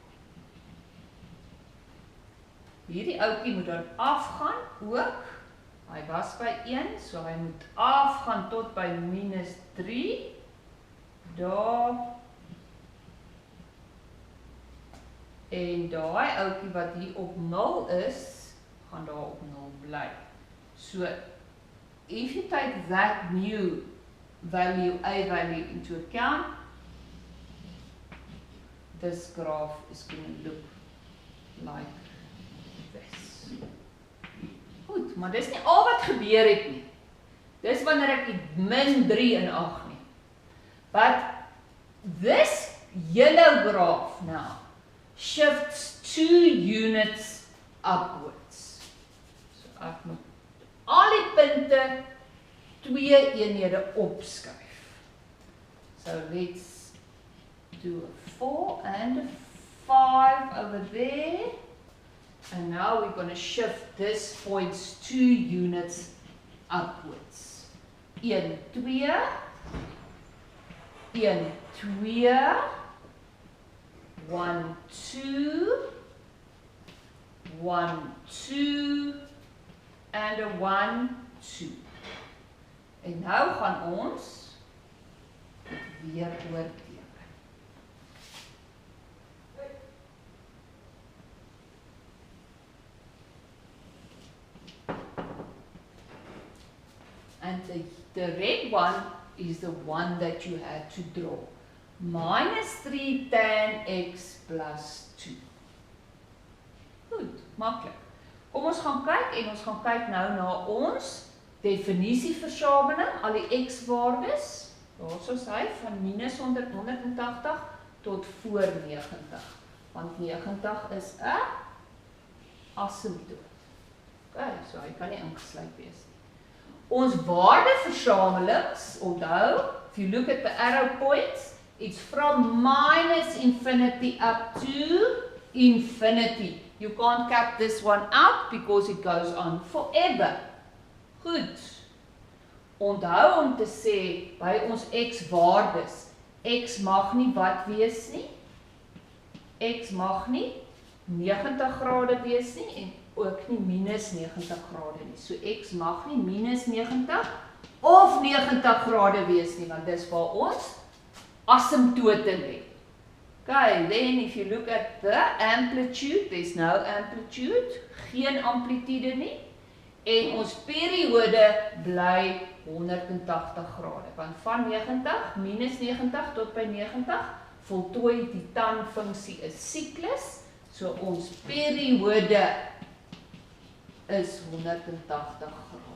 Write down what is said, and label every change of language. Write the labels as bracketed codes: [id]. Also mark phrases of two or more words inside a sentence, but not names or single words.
[af] Hierdie ouetjie moet dan afgaan ook. Hy was by 1, so hy moet afgaan tot by minus 3. Daar. En daai ouetjie wat hier op 0 is, gaan daar op 0 bly. [en] So if you take that new value, a value into account, this graph is going to look like this. [af] Goed, maar dis nie al wat gebeur het nie. Dis wanneer ek die min 3 in ag neem. [en] But this yellow graph now shifts 2 units upwards. [af] So ek moet al die punte 2 eenhede opskuif. [en] So let's do a 4 and a 5 over there. And now we're going to shift this points 2 units upwards. 1, 2, 1, 2, 1, 2, 1, 2, and a 1, 2. [af] En nou gaan ons weer oorteken. [en] And the red one is the one that you had to draw. Minus 3 tan x plus 2. [af] Goed, maklik. Kom ons gaan kyk en ons gaan kyk nou na ons definisieversameling, al die x-waardes. Daar is hy van minus 100, 180 tot voor 90. Want 90 is 'n asymptoot. Okay, so hy kan nie ingesluit wees nie. Ons waardeversamelings, onthou, [en] if you look at the arrow points, it's from minus infinity up to infinity. You can't cap this one out because it goes on forever. [af] Goed. Onthou om te sê, by ons x-waardes, x mag nie wat wees nie? X mag nie 90 grade wees nie en ook nie minus 90 grade nie. So x mag nie minus 90 of 90 grade wees nie, want dis waar ons asymptote lê. [en] Okay, then if you look at the amplitude, there's no amplitude, [af] geen amplitude nie. En ons periode bly 180 grade, want van 90, minus 90 tot by 90, voltooi die tangfunksie 'n siklus, so ons periode is 180 grade.